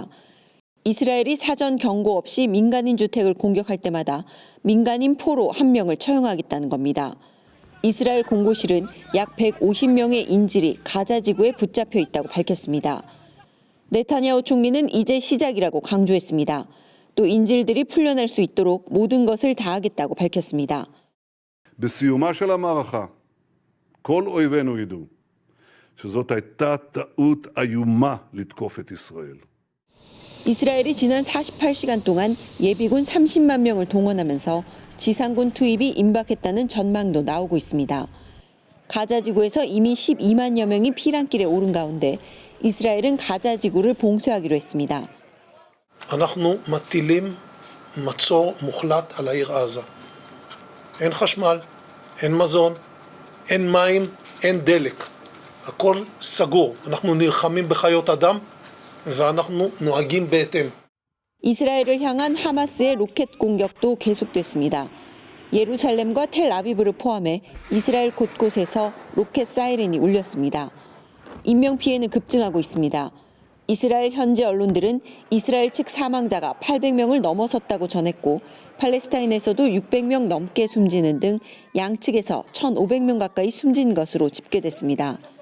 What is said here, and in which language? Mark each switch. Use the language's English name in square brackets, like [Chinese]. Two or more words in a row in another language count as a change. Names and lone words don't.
[Korean] 이스라엘이 사전 경고 없이 민간인 주택을 공격할 때마다 민간인 포로 1명을 처형하겠다는 겁니다. 이스라엘 공보실은 약 150명의 인질이 가자지구에 붙잡혀 있다고 밝혔습니다. 네타냐후 총리는 이제 시작이라고 강조했습니다. 또 인질들이 풀려날 수 있도록 모든 것을 다하겠다고 밝혔습니다. [Hebrew] בסיומה של המערכה, כל אויבינו ידעו שזאת הייתה טעות איומה לתקוף את ישראל. [Korean] 이스라엘이 지난 48시간 동안 예비군 30만 명을 동원하면서 지상군 투입이 임박했다는 전망도 나오고 있습니다. 가자지구에서 이미 12만여 명이 피난길에 오른 가운데 이스라엘은 가자지구를 봉쇄하기로 했습니다. [Hebrew] אנחנו מטילים מצור מוחלט על העיר עזה. אין חשמל, אין מזון, אין מים, אין דלק. הכל סגור. אנחנו נלחמים בחיות אדם ואנחנו נוהגים בהתאם. [Korean] 이스라엘을 향한 하마스의 로켓 공격도 계속됐습니다. 예루살렘과 텔아비브를 포함해 이스라엘 곳곳에서 로켓 사이렌이 울렸습니다. 인명피해는 급증하고 있습니다. 이스라엘 현지 언론들은 이스라엘 측 사망자가 800명을 넘어섰다고 전했고 팔레스타인에서도 600명 넘게 숨지는 등 양측에서 1,500명 가까이 숨진 것으로 집계됐습니다.